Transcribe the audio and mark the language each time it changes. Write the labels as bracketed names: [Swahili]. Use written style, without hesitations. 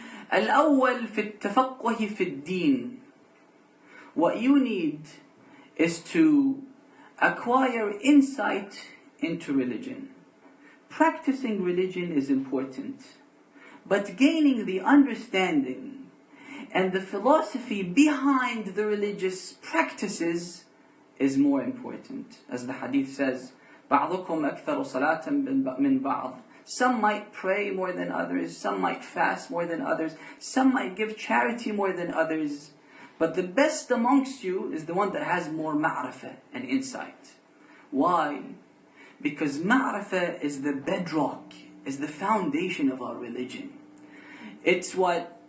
[Arabic] Al-awwal fi at-tafaqquh fi ad-din. [English] What you need is to acquire insight into religion. Practicing religion is important, but gaining the understanding and the philosophy behind the religious practices is more important. [Arabic] As the hadith says, بَعْضُكُمْ أَكْثَرُ صَلَاةً مِنْ بَعْضٍ. [English] Some might pray more than others, some might fast more than others, some might give charity more than others. But the best amongst you is the one that has more ma'rifah and insight. Why? Because ma'rifah is the bedrock, is the foundation of our religion. It's what